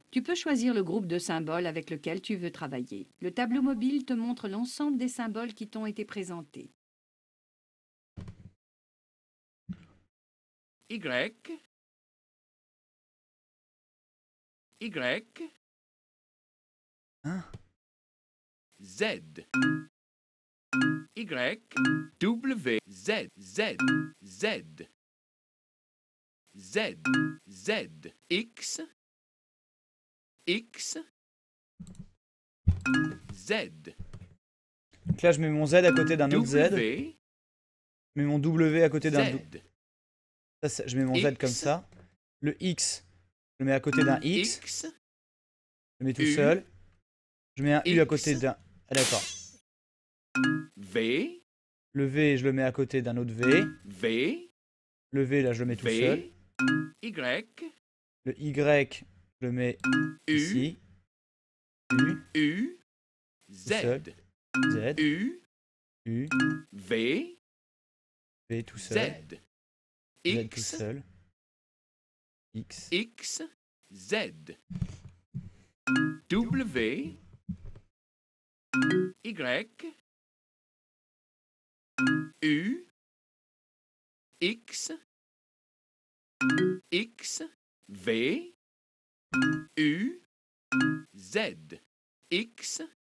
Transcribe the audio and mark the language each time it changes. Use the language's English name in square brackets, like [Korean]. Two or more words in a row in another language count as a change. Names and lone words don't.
[French] Tu peux choisir le groupe de symboles avec lequel tu veux travailler. Le tableau mobile te montre l'ensemble des symboles qui t'ont été présentés. Y, Y, Hein? Z, Y, W, Z, Z, Z, Z, Z, X, X, Z, Donc là, je mets mon Z à côté d'un autre Z. W, Je mets mon W à côté d'un... Z, Ça, je mets mon Z comme X. ça. Le X, je le mets à côté d'un X. X, Je le mets tout U, seul. Je mets un U à X. côté d'un... Ah d'accord. V, Le V, je le mets à côté d'un autre V. V, Le V, là, je le mets tout seul. V, Y, Le Y, je le mets U, ici. U, U, seul. Z, Z, U, U, V, V tout Z, seul. Z tout X, seul. X, X, Z, W, Y, U, X, X, V, U, Z, X,